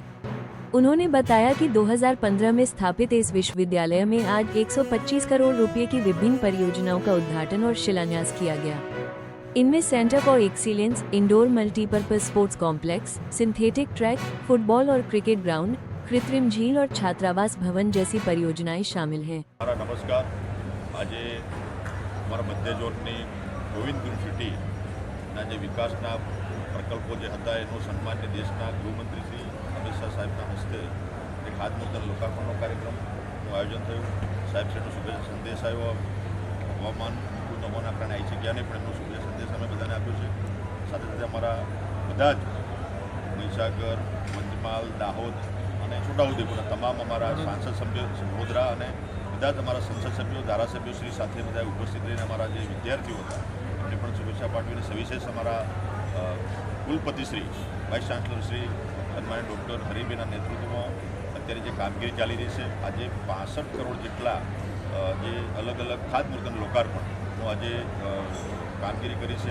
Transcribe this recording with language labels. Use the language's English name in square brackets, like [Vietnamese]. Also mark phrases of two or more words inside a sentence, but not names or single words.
[Hindi] उन्होंने बताया कि 2015 में स्थापित इस विश्वविद्यालय में आज 125 करोड़ रुपए की विभिन्न परियोजनाओं का उद्घाटन और शिलान्यास किया गया। इनमें [English] Centre for Excellence, indoor multipurpose sports complex, synthetic track, [Hindi] फुटबॉल और [English] cricket ground, [Hindi] कृत्रिम झील और छात्रावास भवन जैसी परियोजनाएं शामिल हैं। नमस्कार। [Gujarati] આજ અમારા મધ્ય ઝોનની ગોવિંદ યુનિવર્સિટી જે વિકાસના પ્રકલ્પો જે હતા એનું સન્માન્ય દેશના ગૃહમંત્રી શ્રી અમિત શાહ સાહેબના હસ્તે એક ખાતમુહૂર્ત લોકાર્પણનો કાર્યક્રમનું આયોજન થયું। સાહેબ શ્રીનો શુભેચ્છા સંદેશ આવ્યો। હવામાન નમોના કારણે આવી જગ્યા નહીં પણ એમનો શુભેચ્છા સંદેશ અમે બધાને આપ્યો છે। સાથે સાથે અમારા બધા જ મહીસાગર, પંચમહાલ, દાહોદ અને છોટાઉદેપુરના તમામ અમારા સાંસદ સભ્યો, વડોદરા અને બધા જ અમારા સંસદ સભ્યો, ધારાસભ્યો શ્રી સાથે બધા ઉપસ્થિત રહીને અમારા જે વિદ્યાર્થીઓ હતા એમને પણ શુભેચ્છા પાઠવીને સવિશેષ અમારા કુલપતિ શ્રી, [English] vice chancellor [Gujarati] શ્રી સન્માનિત ડૉક્ટર હરિબેનના નેતૃત્વમાં અત્યારે જે કામગીરી ચાલી રહી છે, આજે 65 કરોડ જેટલા જે અલગ અલગ ખાતમુહૂર્તનું લોકાર્પણનું આજે કામગીરી કરી છે।